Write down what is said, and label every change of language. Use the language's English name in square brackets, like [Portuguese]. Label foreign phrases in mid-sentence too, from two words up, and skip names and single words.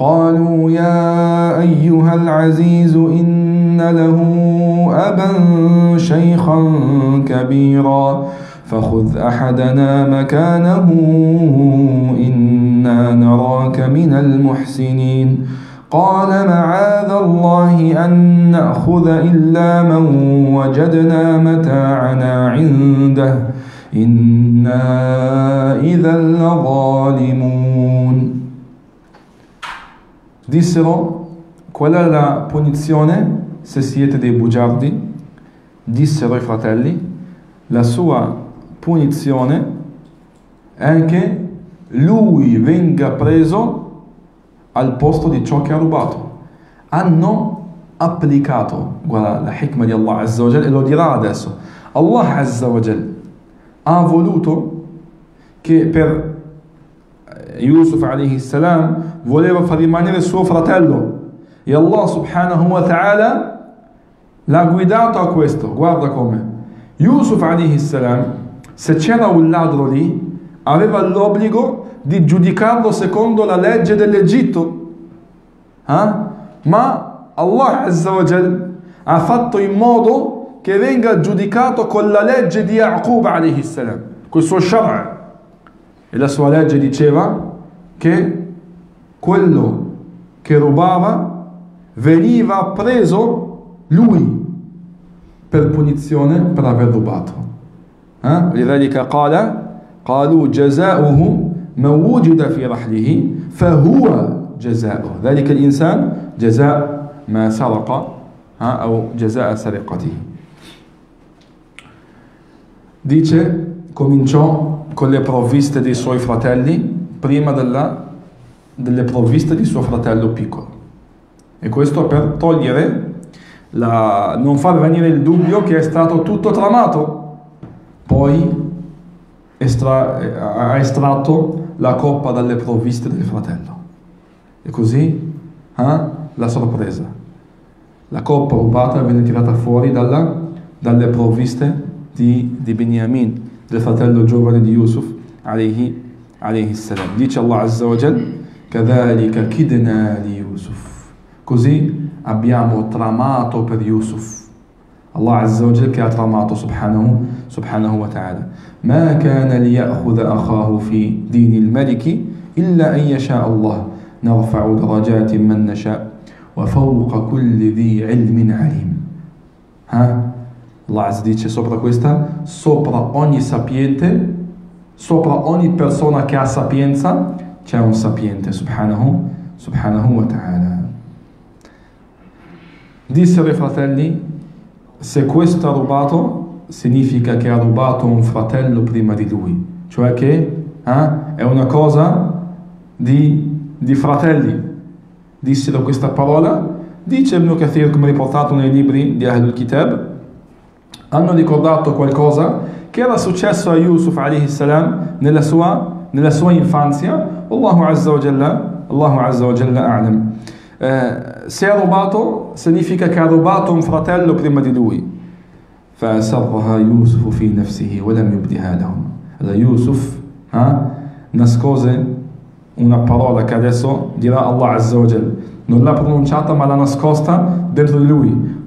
[Arabic] قالوا يا أيها العزيز إن له أبا شيخا كبيرا فخذ أحدنا مكانه إنا نراك من المحسنين قال معاذ الله أن نأخذ إلا من وجدنا متاعنا عنده إنا إذا لظالمون. [Italian] Dissero, qual è la punizione se siete dei bugiardi? Dissero i fratelli, la sua punizione è che lui venga preso al posto di ciò che ha rubato. Hanno applicato, guarda la hikmah di [Arabic] الله عز وجل, [Italian] e lo dirà adesso. [Arabic] الله عز وجل [Italian] ha voluto che per Yusuf [Arabic] عليه السلام [Italian] voleva far rimanere suo fratello e [Arabic] الله سبحانه وتعالى [Italian] l'ha guidato a questo. Guarda come Yusuf [Arabic] عليه السلام, [Italian] se c'era un ladro lì, aveva l'obbligo di giudicarlo secondo la legge dell'Egitto, ma [Arabic] الله عز وجل [Italian] ha fatto in modo che venga giudicato con la legge di Yaqub [Arabic] عليه السلام, [Italian] col suo shara'. E la sua legge diceva che quello che rubava veniva preso lui per punizione per aver rubato. [Arabic] لذلك قالوا جزاؤه من وجد في رحله فهو جزاؤه ذلك الإنسان جزاء ما سرق أو جزاء سرقته. [Italian] Dice, cominciò con le provviste dei suoi fratelli prima delle provviste di suo fratello piccolo, e questo per togliere non far venire il dubbio che è stato tutto tramato. Poi ha estratto la coppa dalle provviste del fratello e così la sorpresa, la coppa rubata venne tirata fuori dalle provviste di Beniamin, del fratello giovane di Yusuf [Arabic] عليه السلام. Dice الله عز وجل, كَذَلِكَ كِدْنَا لِيُوسُف, [Italian] così abbiamo tramato per Yusuf. [Arabic] الله عز وجل [Italian] che ha tramato [Arabic] سبحانه وتعالى. ما كان ليأخذ أخاه في دين الملك إلا أن يشاء الله نرفع درجات من نشاء وفوق كل ذي علم عليم. الله عز [Italian] dice sopra questa, sopra ogni sapiente, sopra ogni persona che ha sapienza, c'è un sapiente, [Arabic] سبحانه وتعالى. [Italian] Dissero i fratelli, se questo ha rubato, significa che ha rubato un fratello prima di lui, cioè che è una cosa di fratelli. Dissero questa parola, dice Ibn Kathir, come riportato nei libri di [Arabic] أهل الكتاب, [Italian] hanno ricordato qualcosa che era successo a Yusuf [Arabic] عليه السلام [Italian] nella sua infanzia. [Arabic] الله عز وجل أعلم. [Italian] Se ha rubato significa che ha rubato un fratello prima di lui. [Arabic] فأسرها يوسف في نفسه ولم يبدها لهم. [Italian] Allora Yusuf nascose una parola che adesso dirà [Arabic] الله عز وجل, [Italian] non l'ha pronunciata ma l'ha nascosta dentro di lui.